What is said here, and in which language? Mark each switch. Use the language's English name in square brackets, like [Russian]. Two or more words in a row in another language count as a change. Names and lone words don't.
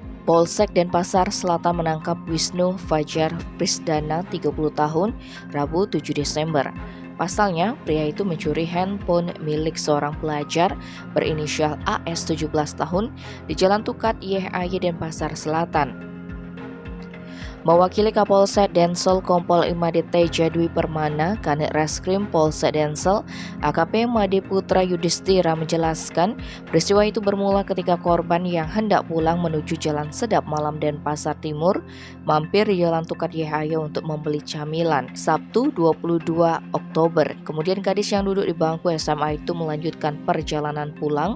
[Indonesian] Polsek Denpasar Selatan menangkap Wisnu Fajar Prisdana 30 tahun, Rabu 7 Desember. Pasalnya, pria itu mencuri handphone milik seorang pelajar berinisial AS 17 tahun di Jalan Tukat YHY Denpasar Selatan. Mewakili Kapolsek Densel Kompol Imade Teja Dwi Permana, Kanit Reskrim Polsek Densel, AKP Made Putra Yudhistira menjelaskan peristiwa itu bermula ketika korban yang hendak pulang menuju Jalan Sedap Malam Denpasar Timur mampir di Jalan Tukat YHY untuk membeli camilan Sabtu 22 Oktober. Kemudian gadis yang duduk di bangku SMA itu melanjutkan perjalanan pulang.